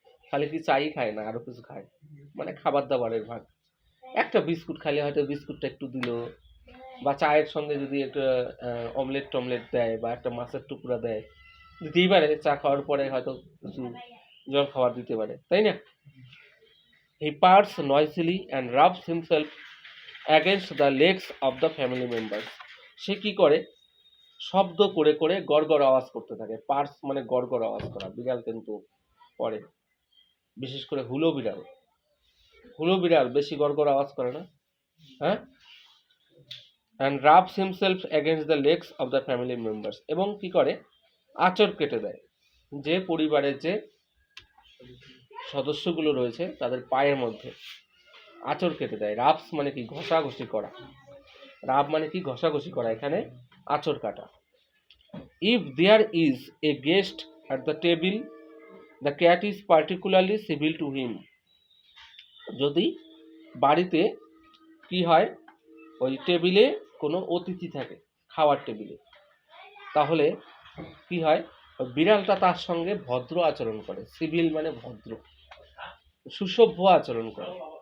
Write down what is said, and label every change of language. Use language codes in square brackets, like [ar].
[bn] খালি কি চাই খায় না, আরো কিছু খায়, মানে খাবার দাবারের ভাগ। একটা বিস্কুট খাইলে হয়তো বিস্কুটটা একটু দিল, বা চায়ের সঙ্গে যদি একটা অমলেট টমলেট দেয় বা একটা মাছের টুকরা দেয়, দিতেই পারে। চা খাওয়ার পরে হয়তো কিছু জল খাবার দিতে পারে, তাই না? [en] He purrs noisily and rubs himself against the legs of the family members. [bn] সে কি করে, শব্দ করে করে গড়গড় আওয়াজ করতে থাকে। পার্স মানে গড়গড় আওয়াজ করা, বিড়াল কিন্তু করে, বিশেষ করে হুলো বিড়াল। হুলো বিড়াল বেশি গড়গড় আওয়াজ করে না, হ্যাঁ। [en] and rubs himself against the legs of the family members, [bn] এবং কি করে, আঁচড় কেটে দেয়, যে পরিবারের যে সদস্যগুলো রয়েছে তাদের পায়ের মধ্যে আঁচড় কেটে দেয়। রাবস মানে কি, ঘষাঘষি করা, রাব মানে কি, ঘষাঘষি করা, এখানে আঁচড় কাটা। [en] if there is a guest at the table, the cat is particularly civil to him. [bn] যদি বাড়িতে কি হয়, ওই টেবিলে কোনো অতিথি থাকে, খাওয়ার টেবিলে, তাহলে কি হয়, বিড়ালটা তার সঙ্গে ভদ্র আচরণ করে। সিভিল মানে ভদ্র, সুসভ্য আচরণ করে।